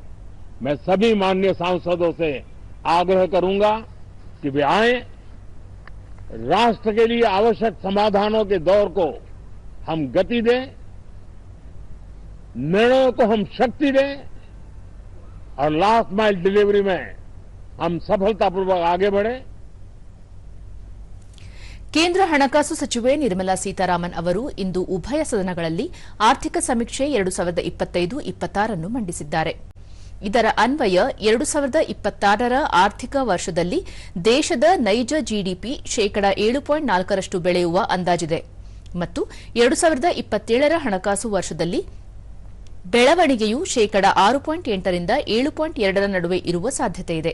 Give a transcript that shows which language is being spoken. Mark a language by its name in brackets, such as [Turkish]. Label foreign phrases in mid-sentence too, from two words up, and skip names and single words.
[Hindi] मैं सभी माननीय सांसदों से आग्रह करूंगा कि वे आए, राष्ट्र के लिए आवश्यक समाधानों के दौर को हम गति दें, निर्णयों को हम शक्ति दें और [English] last mile delivery [Hindi] में हम सफलतापूर्वक आगे बढ़े. [Kannada] ಕೇಂದ್ರ ಹಣಕಾಸು ಸಚಿವೆ ನಿರ್ಮಲಾ ಸೀತಾರಾಮನ್ ಅವರು ಇಂದು ಉಭಯ ಸದನಗಳಲ್ಲಿ ಆರ್ಥಿಕ ಸಮೀಕ್ಷೆ 2025-26 ಮಂಡಿಸಿದ್ದಾರೆ. ಇದರ ಅನ್ವಯ 2026ರ ಆರ್ಥಿಕ ವರ್ಷದಲ್ಲಿ ದೇಶದ ನೈಜ ಜಿಡಿಪಿ ಶೇಕಡಾ 7.4ರಷ್ಟು ಬೆಳೆಯುವ ಅಂದಾಜಿದೆ ಮತ್ತು 2027ರ ಹಣಕಾಸು ವರ್ಷದಲ್ಲಿ ಬೆಳವಣಿಗೆಯು ಶೇಕಡಾ 6.8ರಿಂದ 7.2ರ ನಡುವೆ ಇರುವ ಸಾಧ್ಯತೆಯಿದೆ.